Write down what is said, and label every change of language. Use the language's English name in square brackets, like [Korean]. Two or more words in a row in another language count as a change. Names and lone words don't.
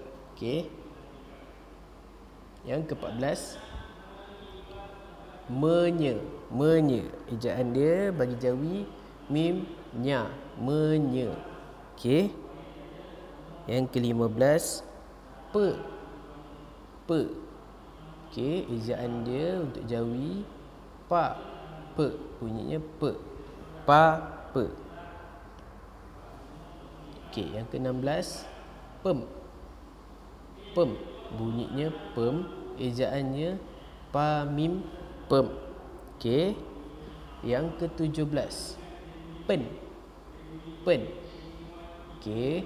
[Malay] Okey, yang ke-14 menye. Menye, ejaan dia bagi Jawi mim nya, menye. Okey, yang ke-15 pe. Pe. Okey, ejaan dia untuk Jawi pa, pe, bunyinya pe, pa pe. Okey, yang ke-16 pem. Pem. Bunyinya pem, ejaannya pa mim pem. Okey. Yang ke-17 pen. Pen. Okey.